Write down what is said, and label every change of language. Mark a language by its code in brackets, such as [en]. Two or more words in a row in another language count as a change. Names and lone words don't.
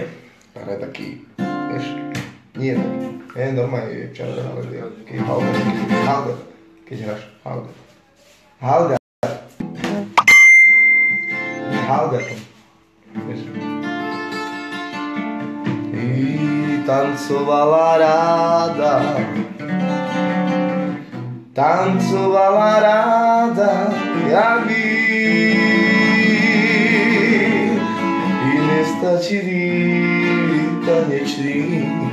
[sk] Ale taký, vieš, nie taký, normálne je čarda, ale taký halder, keď hráš, halder. Halder, vieš. [cs] I tancovala ráda, jak vy, i nestačili taneční.